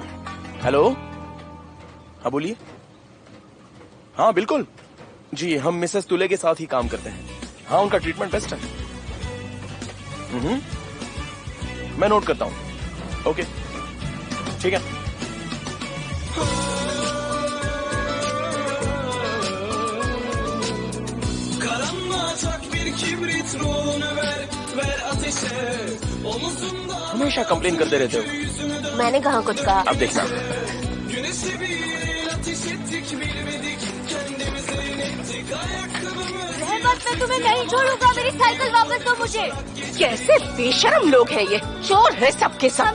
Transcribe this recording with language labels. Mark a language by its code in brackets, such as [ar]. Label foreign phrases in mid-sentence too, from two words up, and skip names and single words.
[hi] हेलो, हाँ बोलिए। हाँ बिल्कुल जी, हम मिसेस तुले के साथ ही काम करते हैं। हाँ उनका [en] treatment best [hi] है। मैं नोट करता हूँ। ओके ठीक है। [tr] Karanlığa tak bir kibrit rolunu ver [hi] हमेशा कंप्लेन करते रहते हो। मैंने कहा कुछ कहा? अब देखना। रहमत, मैं तुम्हें नहीं छोड़ूंगा, मेरी साइकिल वापस दो मुझे। कैसे बेशरम लोग हैं ये, चोर है सबके सब।